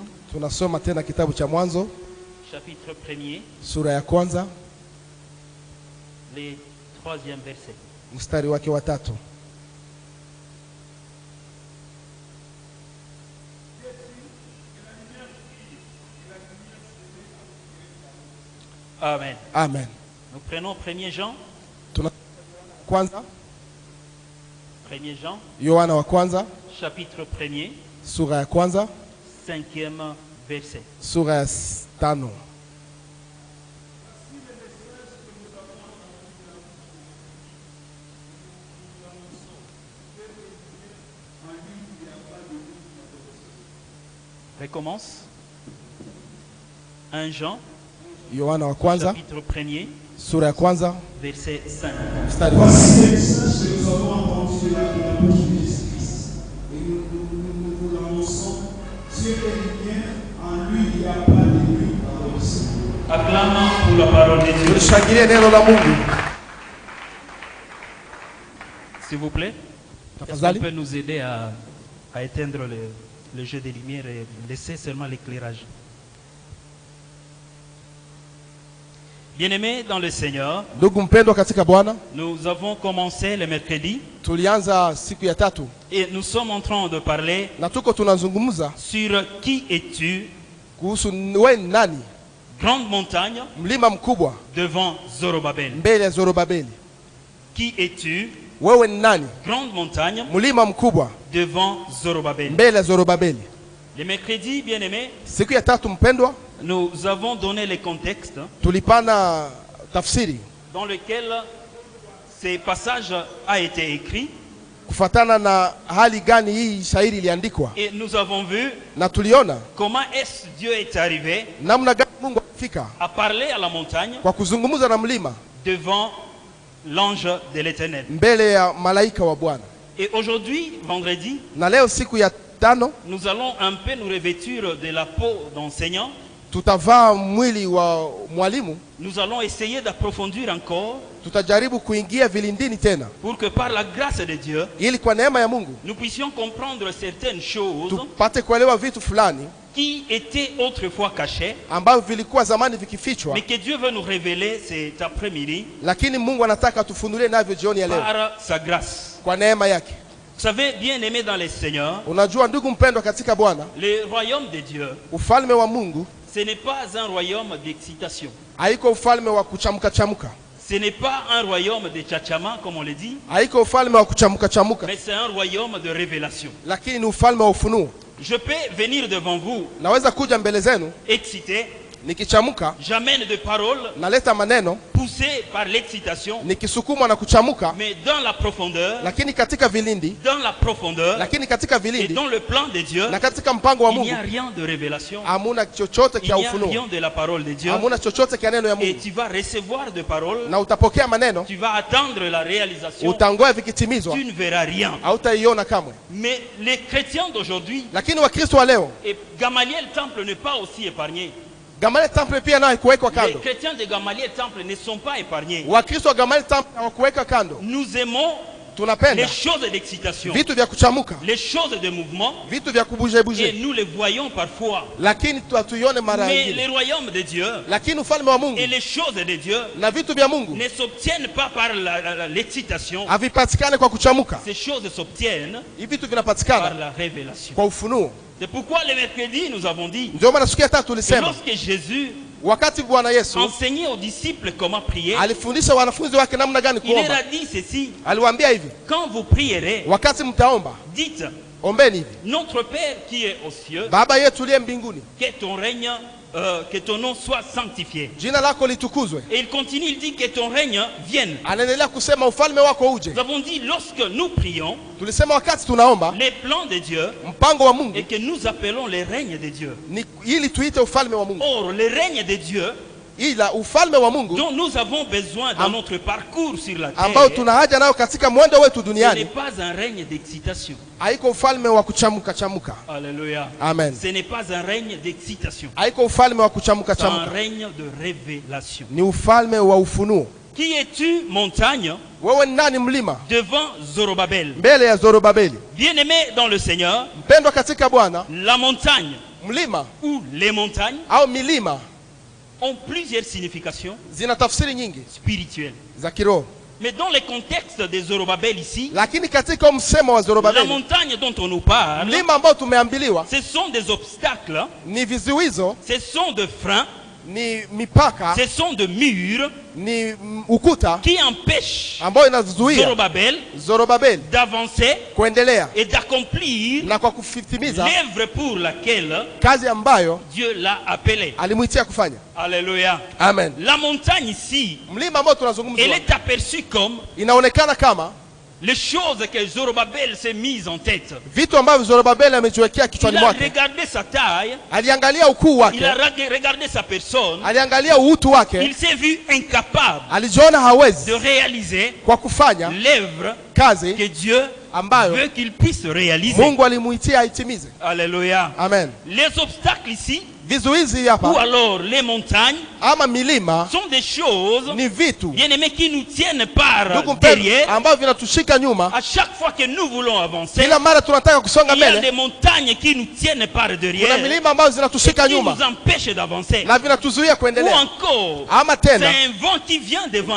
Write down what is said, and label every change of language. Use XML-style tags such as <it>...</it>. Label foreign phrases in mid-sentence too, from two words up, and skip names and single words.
<sw>Tunasoma tena kitabu cha Mwanzo</sw> <fr>chapitre 1er,</fr> <sw>sura ya 1</sw> <fr>le 3e verset.</fr> <sw>mstari wake wa 3.</sw> <fr>Amen.</fr> <sw>Amen.</sw> <fr>Nous prenons 1er Jean,</fr> <sw>Tuna kwanza</sw> <fr>1er Jean,</fr> <sw>Yohana wa kwanza</sw> <fr>chapitre 1er,</fr> <sw>sura ya 1,</sw> <fr>5e verset.</fr> <sw>sura ya 5.</sw> <fr>Recommence. 1 Jean,</fr> <sw>Yohana wa kwanza</sw> <fr>chapitre 1er,</fr> <sw>sura ya 1</sw> <fr>verset 5.</fr> <sw>mstari wa</sw> <fr>Voici les messages que nous avons entendus de la bouche de Jésus-Christ. Et nous vous l'annonçons. Dieu est lumière, en lui il n'y a pas de nuit dans le Seigneur. Acclamons pour la parole de Dieu.</fr> <sw>Tushangilie neno la Mungu.</sw> <fr>S'il vous plaît, est-ce qu'on</fr> <sw>Tafadhali.</sw> <fr>peut nous aider à éteindre le jeu des lumières et laisser seulement l'éclairage? Bien-aimés dans le Seigneur,</fr> <sw>Ndugu mpendwa katika Bwana,</sw> <fr>nous avons commencé le mercredi</fr> <sw>tulianza siku ya tatu</sw> <fr>et nous sommes en train de parler</fr> <sw>na tuko tunazungumza</sw> <fr>sur qui es-tu,</fr> <sw>kuhusu wewe ni nani,</sw> <fr>grande montagne</fr> <sw>mlima mkubwa</sw> <fr>devant Zorobabel.</fr> <sw>mbele ya Zorobabeli.</sw> <fr>Qui es-tu,</fr> <sw>Wewe ni nani,</sw> <fr>grande montagne</fr> <sw>mlima mkubwa</sw> <fr>devant Zorobabel.</fr> <sw>mbele ya Zorobabeli.</sw> <fr>Le mercredi, bien-aimés,</fr> <sw>Siku ya tatu mpendwa,</sw> <fr>nous avons donné le contexte</fr> <sw>tulipana tafsiri</sw> <fr>dans lequel ce passage a été écrit</fr> <sw>kufatana na hali gani hii shairi iliandikwa,</sw> <fr>et nous avons vu</fr> <sw>na tuliona</sw> <fr>comment est-ce Dieu est arrivé</fr> <sw>namna gani Mungu alifika</sw> <fr>à parler à la montagne</fr> <sw>kwa kuzungumza na mlima</sw> <fr>devant l'ange de l'Éternel.</fr> <sw>mbele ya malaika wa Bwana.</sw> <fr>Et aujourd'hui, vendredi,</fr> <sw>Na leo siku ya tano</sw> <fr>nous allons un peu nous revêtir de la peau d'enseignant.</fr> <sw>tutavaa mwili wa mwalimu,</sw> <fr>Nous allons essayer d'approfondir encore</fr> <sw>tutajaribu kuingia vilindini tena,</sw> <fr>pour que par la grâce de Dieu,</fr> <sw>ili kwa neema ya Mungu</sw> <fr>nous puissions comprendre certaines choses</fr> <sw>tupate kuelewa vitu fulani</sw> <fr>qui étaient autrefois cachées,</fr> <sw>ambavyo vilikuwa zamani vikifichwa,</sw> <fr>mais que Dieu veut nous révéler cet après-midi</fr> <sw>lakini Mungu anataka tufunulie navyo jioni ya leo</sw> <fr>par sa grâce.</fr> <sw>kwa neema yake.</sw> <fr>Vous savez, bien aimé dans le Seigneur,</fr> <sw>Unajua ndugu mpendwa katika Bwana,</sw> <fr>le royaume de Dieu,</fr> <sw>ufalme wa Mungu</sw> <fr>ce n'est pas un royaume d'excitation.</fr> <sw>haiko ufalme wa kuchamuka chamuka,</sw> <fr>Ce n'est pas un royaume de tchatchama, comme on le dit,</fr> <sw>haiko ufalme wa kuchamuka chamuka,</sw> <fr>mais c'est un royaume de révélation.</fr> <sw>lakini ni ufalme wa ufunuo.</sw> <fr>Je peux venir devant vous</fr> <sw>Naweza kuja mbele zenu</sw> <fr>excité,</fr> <sw>nikichamuka,</sw> <fr>j'amène des paroles</fr> <sw>naleta maneno</sw> <fr>poussées par l'excitation,</fr> <sw>nikisukumwa na kuchamuka,</sw> <fr>mais dans la profondeur,</fr> <sw>lakini katika vilindi, lakini katika</sw> <fr>et</fr> <sw>vilindi</sw> <fr>dans le plan de Dieu,</fr> <sw>na katika mpango wa</sw> <fr>il n'y</fr> <sw>Mungu</sw> <fr>a rien de révélation,</fr> <sw>hamuna chochote</sw> <fr>il</fr> <sw>kia</sw> <fr>n'y a</fr> <sw>ufunuo,</sw> <fr>rien de la parole de Dieu,</fr> <sw>hamuna chochote kia neno ya</sw> <fr>et</fr> <sw>Mungu,</sw> <fr>tu vas recevoir des paroles,</fr> <sw>na utapokea maneno,</sw> <fr>tu vas attendre la réalisation,</fr> <sw>utangoa vikitimizwa,</sw> <fr>tu ne verras rien.</fr> <sw>hautaiona kamwe.</sw> <fr>Mais les chrétiens d'aujourd'hui,</fr> <sw>Lakini Wakristo wa leo,</sw> <fr>et Gamaliel Temple n'est pas aussi épargné.</fr> <sw>Gamaliel Temple pia nayo haikuwekwa</sw> <fr>Les</fr> <sw>kando.</sw> <fr>chrétiens de Gamaliel Temple ne sont pas épargnés.</fr> <sw>Wakristo wa Gamaliel Temple hawakuweka kando.</sw> <fr>Nous aimons les</fr> <sw>Tunapenda</sw> <fr>choses d'excitation,</fr> <sw>vitu vya kuchamuka,</sw> <fr>les choses de mouvement,</fr> <sw>vitu vya</sw> <fr>et</fr> <sw>kubuje</sw> <fr>nous les voyons parfois.</fr> <sw>lakini hatuione mara</sw> <fr>Mais</fr> <sw>nyingine.</sw> <fr>le royaume de Dieu</fr> <sw>Lakini ufalme wa Mungu</sw> <fr>et les choses de Dieu</fr> <sw>na vitu vya Mungu</sw> <fr>ne s'obtiennent pas par l'excitation.</fr> <sw>havipatikane kwa kuchamuka.</sw> <fr>Ces choses s'obtiennent</fr> <sw>Hivi vitu</sw> <fr>par</fr> <sw>vinapatikana</sw> <fr>la révélation.</fr> <sw>kwa ufunuo.</sw> <fr>C'est pourquoi le mercredi, nous avons dit</fr> <sw>Ndio maana siku ya tatu</sw> <fr>que</fr> <sw>tulisema</sw> <fr>lorsque Jésus</fr> <sw>wakati Bwana Yesu</sw> <fr>enseignait aux disciples comment prier,</fr> <sw>alifundisha wanafunzi wake namna gani</sw> <fr>il leur</fr> <sw>kuomba,</sw> <fr>a dit ceci:</fr> <sw>aliwaambia hivi,</sw> <fr>quand vous prierez,</fr> <sw>wakati mtaomba</sw> <fr>dites,</fr> <sw>ombeni hivi:</sw> <fr>notre Père qui est aux cieux,</fr> <sw>Baba yetu uliye mbinguni,</sw> <fr>que ton règne, que ton nom soit sanctifié.</fr> <sw>jina lako litukuzwe.</sw> <fr>Et il continue, il dit que ton règne vienne.</fr> <sw>Anaendelea kusema ufalme wako uje.</sw> <fr>Nous avons dit, lorsque nous prions,</fr> <sw>Tulisema wakati tunaomba</sw> <fr>les plans de Dieu,</fr> <sw>mpango wa Mungu</sw> <fr>et que nous appelons les règnes de Dieu.</fr> <sw>ni ili tuite ufalme wa Mungu,</sw> <fr>Or, les règnes de Dieu</fr> <sw>ila ufalme wa Mungu</sw> <fr>dont nous avons besoin dans notre parcours sur la</fr> <sw>ambao</sw> <fr>terre,</fr> <sw>tuna haja nayo katika mwendo wetu</sw> <fr>ce n'est</fr> <sw>duniani,</sw> <fr>pas un règne d'excitation.</fr> <sw>haiko ufalme wa kuchamuka chamuka.</sw> <fr>Alléluia.</fr> <sw>Amen.</sw> <fr>Ce n'est pas un règne d'excitation.</fr> <sw>Haiko ufalme wa kuchamuka</sw> <fr>C'est un</fr> <sw>chamuka,</sw> <fr>règne de révélation.</fr> <sw>ni ufalme wa ufunuo.</sw> <fr>Qui es-tu, montagne,</fr> <sw>Wewe ni nani mlima</sw> <fr>devant Zorobabel?</fr> <sw>mbele ya Zorobabeli?</sw> <fr>Bien-aimé dans le Seigneur,</fr> <sw>Mpendwa katika Bwana,</sw> <fr>la montagne</fr> <sw>mlima</sw> <fr>ou les montagnes</fr> <sw>au milima</sw> <fr>ont plusieurs significations</fr> <sw>zina tafsiri nyingi</sw> <fr>spirituelles.</fr> <sw>za kiroho,</sw> <fr>Mais dans le contexte de Zorobabel ici,</fr> <sw>lakini katika msemo wa</sw> <fr>la</fr> <sw>Zorobabeli,</sw> <fr>montagne dont on nous parle,</fr> <sw>mlima ambao tumeambiliwa</sw> <fr>ce sont des obstacles,</fr> <sw>ni vizuizo,</sw> <fr>ce sont des freins,</fr> <sw>ni mipaka,</sw> <fr>ce sont des murs</fr> <sw>ni ukuta</sw> <fr>qui empêchent</fr> <sw>ambao inazuia</sw> <fr>Zorobabel</fr> <sw>Zorobabeli</sw> <fr>d'avancer</fr> <sw>kuendelea</sw> <fr>et d'accomplir</fr> <sw>na kwa kutimiza</sw> <fr>l'œuvre pour laquelle</fr> <sw>kazi ambayo</sw> <fr>Dieu l'a appelé.</fr> <sw>alimwitia kufanya.</sw> <fr>Alléluia.</fr> <sw>Amen.</sw> <fr>La montagne ici,</fr> <sw>Mlima ambao</sw> <fr>elle</fr> <sw>tunazungumzia</sw> <fr>est aperçue comme</fr> <sw>inaonekana kama</sw> <fr>les choses que Zorobabel s'est mise en tête.</fr> <sw>vitu ambavyo Zorobabeli amejiwekea</sw> <fr>Il</fr> <sw>kichwani</sw> <fr>a</fr> <sw>mwake.</sw> <fr>regardé sa taille,</fr> <sw>Aliangalia ukuu</sw> <fr>il</fr> <sw>wake,</sw> <fr>a regardé sa personne,</fr> <sw>aliangalia uutu wake,</sw> <fr>il s'est vu incapable</fr> <sw>alijiona hawezi</sw> <fr>de réaliser</fr> <sw>kwa kufanya</sw> <fr>l'œuvre</fr> <sw>kazi</sw> <fr>que Dieu</fr> <sw>ambayo</sw> <fr>veut qu'il puisse réaliser.</fr> <sw>Mungu alimuitia aitimize.</sw> <fr>Alléluia.</fr> <sw>Amen.</sw> <fr>Les obstacles ici</fr> <sw>Vizuizi</sw> <fr>ou</fr> <sw>hapa</sw> <fr>alors les montagnes</fr> <sw>ama milima</sw> <fr>sont des choses,</fr> <sw>ni vitu</sw> <fr>bien-aimés, qui nous tiennent par</fr> <sw>ndugu mpendwa</sw> <fr>derrière.</fr> <sw>ambavyo vinatushika nyuma.</sw> <fr>À chaque fois que nous voulons avancer,</fr> <sw>Kila mara tunataka kusonga</sw> <fr>il y a</fr> <sw>mbele,</sw> <fr>des montagnes qui nous tiennent par</fr> <sw>kuna</sw> <fr>derrière</fr> <sw>milima ambazo</sw> <fr>et</fr> <sw>zinatushika</sw> <fr>qui</fr> <sw>nyuma</sw> <fr>nous empêchent d'avancer.</fr> <sw>na vinatuzuia</sw> <fr>Ou</fr> <sw>kuendelea.</sw> <fr>encore,</fr> <sw>Ama</sw> <fr>c'est</fr> <sw>tena</sw> <fr>un vent qui vient devant</fr>